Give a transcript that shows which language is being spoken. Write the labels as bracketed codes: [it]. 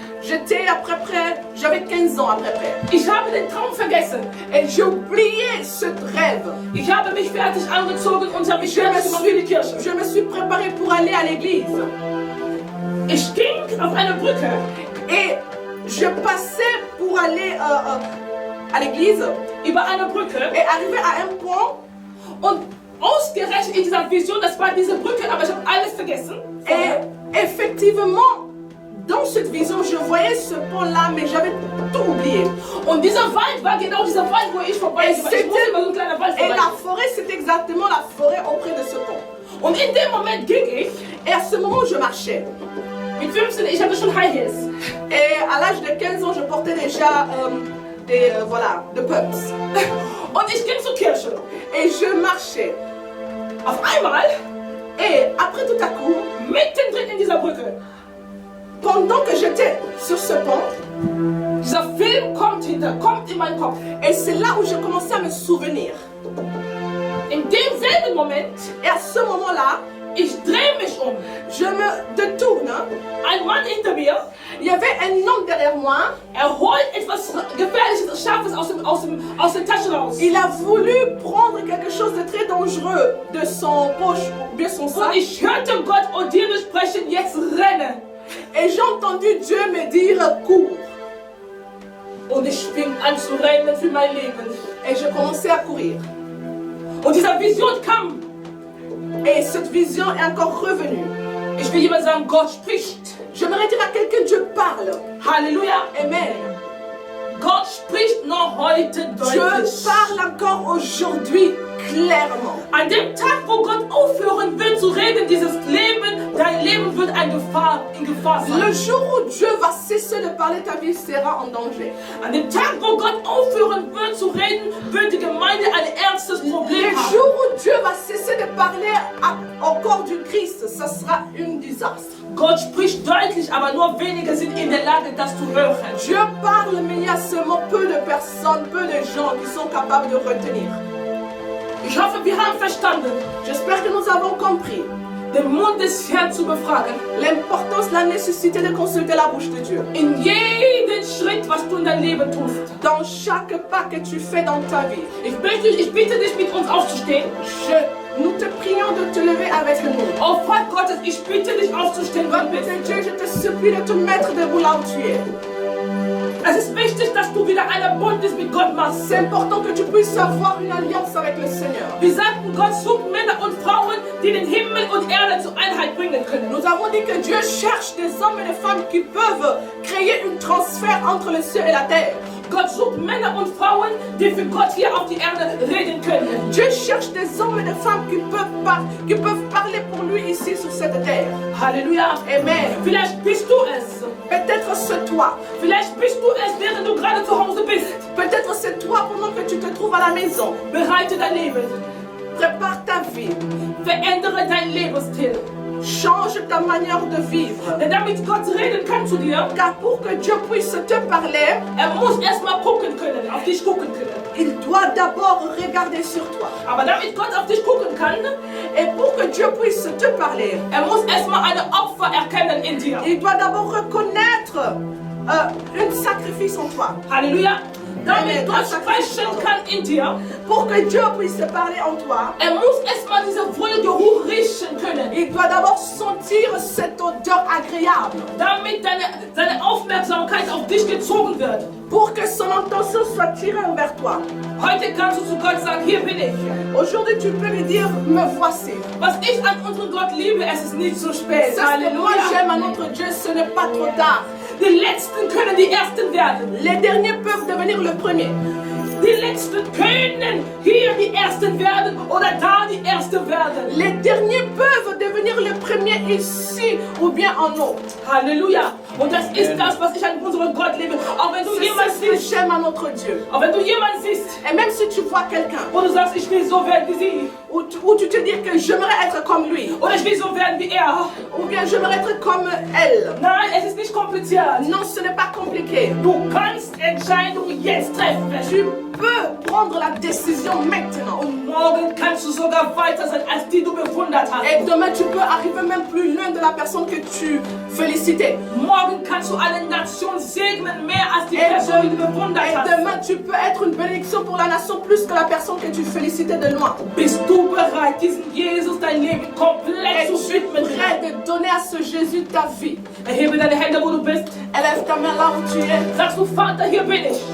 [fr] J'étais à peu près, j'avais 15 ans à peu près. [de] Ich habe den Traum vergessen. [fr] Et j'ai oublié ce rêve. [de] Ich habe mich fertig angezogen und habe mich fertig gemacht für die Kirche. [fr] Je me suis préparée pour aller à l'église. [de] Ich ging auf eine Brücke. [fr] Et je passais pour aller à l'église. [de] Über eine Brücke. [fr] Et arrivé à un point. [de] Und ausgerechnet in dieser Vision, das war diese Brücke, aber ich habe alles vergessen. [fr] Et effectivement, dans cette vision, je voyais ce pont-là, mais j'avais tout oublié. [de] Und dieser Wald war genau dieser Wald, wo ich vorbei war. Ich musste über so einen kleinen Wald [fr] Et [de] vorbei. [fr] la forêt, c'est exactement la forêt auprès de ce pont. [de] Und in dem Moment ging ich, [fr] Et à ce moment, je marchais. [de] mit 15, ich hatte schon High Heels. [fr] Et à l'âge de 15 ans, je portais déjà des pumps. [de] Und ich ging zur Kirche. [fr] Et je marchais. [de] Auf einmal, [fr] Et après tout à coup, [de] mittendrin in dieser Brücke, [fr] pendant que j'étais sur ce pont, [de] dieser Film kommt in meinen Kopf. [fr] et c'est là où je commençais à me souvenir. [de] In demselben Moment, [fr] Et à ce moment-là, [de] ich drehe mich um. [fr] je me détourne. [de] Ein Mann hinter mir, [fr] Il y avait un homme derrière moi. [de] holt etwas Gefährliches, Scharfes aus der Tasche raus. [fr] Il a voulu prendre quelque chose de très dangereux de son poche ou bien son [de] Und [fr] sac. [de] ich hörte Gott audible sprechen, jetzt renne. [fr] Et j'ai entendu Dieu me dire cours. [de] Und ich fing an zu rennen für mein Leben. [fr] Et je commençais à courir. [de] Und diese Vision kam. [fr] Et cette vision est encore revenue. [de] Ich will jemand sagen, Gott spricht. [fr] J'aimerais dire à quelqu'un, Dieu parle. Halleluja. Amen. [de] Gott spricht noch heute [fr] Dieu [de] deutlich. [fr] parle encore aujourd'hui clairement. [de] An dem Tag, wo Gott aufhören will zu reden, dein Leben wird in Gefahr sein. [fr] Le jour où Dieu va cesser de parler, ta vie sera en danger. [de] An dem Tag, wo Gott aufhören wird zu reden, wird die Gemeinde ein ernstes Problem [fr] Le [de] haben. [fr] jour où Dieu va cesser de parler au corps du Christ, ça sera un désastre. [de] Gott spricht deutlich, aber nur wenige sind in der Lage, das zu hören. [fr] Dieu parle, mais il y a seulement peu de personnes, peu de gens qui sont capables de retenir. [de] Ich hoffe, wir haben verstanden, [fr] J'espère que nous avons compris [de] den Mund des Herrn zu befragen. [fr] l'importance, la nécessité de consulter la bouche de Dieu. [de] In jeden Schritt, was du in deinem Leben tust. [fr] Dans chaque pas que tu fais dans ta vie. [de] Ich bitte dich, mit uns aufzustehen. [fr] Nous te prions de te lever avec nous. [de] Oh Vater Gottes, ich bitte dich aufzustehen, [fr] Père [de] Gott bist. [fr] Dieu, je te supplie de te mettre debout là où tu es. [de] Es ist wichtig, dass du wieder eine Bündnis mit Gott machst. [fr] C'est important que tu puisses avoir une alliance avec le Seigneur. [de] Wir sagten, Gott sucht Männer und Frauen, die den Himmel und Erde zur Einheit bringen können. [fr] Nous avons dit que Dieu cherche des hommes et des femmes qui peuvent créer un transfert entre le ciel et la terre. [de] Gott sucht Männer und Frauen, die für Gott hier auf die Erde reden können. [fr] Dieu cherche des hommes et des femmes qui peuvent parler pour lui ici sur cette terre. Halleluja. Amen. [de] Vielleicht bist du es. [fr] Peut-être c'est toi. [de] Vielleicht bist du es, während du gerade zu Hause bist. [fr] Peut-être c'est toi pendant que tu te trouves à la maison. [de] Bereite dein Leben. [fr] Prépare ta vie. [de] Verändere dein Lebensstil. [fr] Change ta manière de vivre. [de] Denn damit Gott reden kann zu dir, [fr] Car pour que Dieu puisse te parler, [de] muss erstmal gucken können, auf dich gucken können. [fr] il doit d'abord regarder sur toi. [de] Aber damit Gott auf dich gucken kann, [fr] Et pour que Dieu puisse te parler, [de] muss erstmal eine Opfer erkennen in dir. [fr] il doit d'abord reconnaître un sacrifice en toi. [de] Halleluja. Damit Amen. Gott sprechen kann in dir, [fr] Pour que Dieu puisse parler en toi, [de] muss erstmal diese Wohlgeruch riechen können. [fr] il doit d'abord sentir cette odeur agréable. [de] Damit seine Aufmerksamkeit auf dich gezogen wird. [fr] Pour que son attention soit tirée envers toi. [de] Heute kannst du zu Gott sagen, hier bin ich. [fr] Aujourd'hui, tu peux lui dire, me voici. [de] Was ich an unseren Gott liebe, es ist nicht zu spät. [fr] C'est ce que moi j'aime à notre Dieu, ce n'est pas trop tard. [de] Die Letzten können die Ersten werden. [fr] Les derniers peuvent devenir le premier. [de] Die Letzten können hier die Ersten werden oder da die Ersten werden. [fr] Les derniers peuvent devenir les premiers ici ou bien en haut. Halleluja. [de] Und das ist das, was ich an unserem Gott liebe. Auch wenn du [fr] C'est [de] jemanden [fr] ce que [de] siehst, [fr] j'aime à notre Dieu. [de] auch wenn du jemanden siehst, [fr] Et même si tu vois quelqu'un, [de] wo du sagst, ich will so werden wie sie, [fr] ou tu te dis que j'aimerais être comme lui, [de] oder ich will so werden wie er. [fr] ou bien j'aimerais être comme elle. [de] Nein, es ist nicht kompliziert. [fr] Non, ce n'est pas compliqué. [de] Du kannst Entscheidungen jetzt treffen. [fr] Tu peux prendre la décision maintenant. [de] Und morgen kannst du sogar weiter sein, als die du bewundert hast. [fr] Et demain, tu peux arriver même plus loin de la personne que tu félicitais. [de] Morgen kannst du eine Nation segnen, mehr als die [fr] Et [de] Person, die du bewundert hast. [fr] demain, tu peux être une bénédiction pour la nation plus que la personne que tu félicitais de loin. [de] Bist du bereit, diesen Jesus dein Leben komplett [fr] Et [de] zu [fr] tu es [de] widmen? [fr] prêt de donner à ce Jésus ta vie. [de] Erhebe deine Hände, wo du bist. [fr] Élève ta main là où tu es. [de] Sagst du, Vater, hier bin ich.